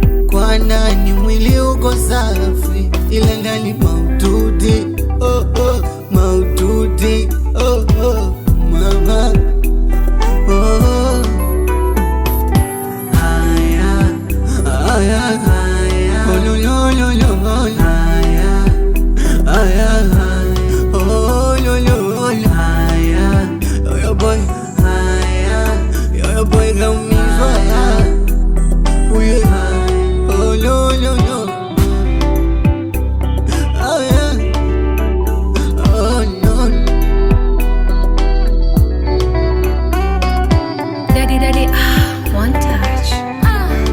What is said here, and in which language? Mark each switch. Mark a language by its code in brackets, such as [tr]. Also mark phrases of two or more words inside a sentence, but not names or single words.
[sw] Kwa nani mwili uko safi, ila ndani maututi, oh, oh, maututi, oh, oh, mama. Oh, haya, haya, haya. Oh, lo, lo, lo, lo, lo. Haya, haya, haya. Oh, lo, lo, lo. Haya. [en] Yo, yo, boy. [sw] Haya. [en] Yo, yo, boy, [sw] kaumizwa. [en] Oh, yeah. Oh, lo, lo, lo. [sw] Haya. [en] Oh, no. Daddy, daddy, ah, one touch. Ah.